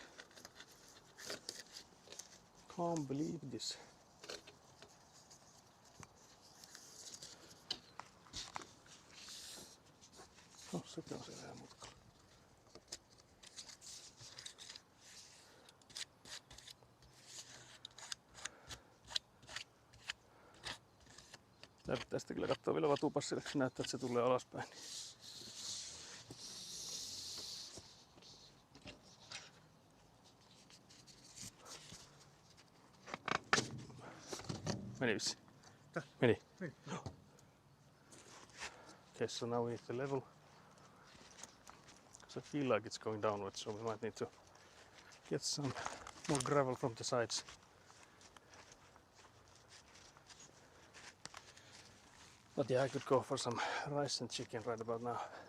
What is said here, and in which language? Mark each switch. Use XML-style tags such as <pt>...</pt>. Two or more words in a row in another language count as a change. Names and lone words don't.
<en>Can't believe this.</en> <fi>Oh, sekin on siellä mutkalla. Tästä kyllä katsoo vielä vatupassille, kun näyttää, että se tulee alaspäin. Meni vissi. Meni.</fi> <en>Okay, so now we need the level. Because I feel like it's going downwards, so we might need to get some more gravel from the sides. But yeah, I could go for some rice and chicken right about now.</en>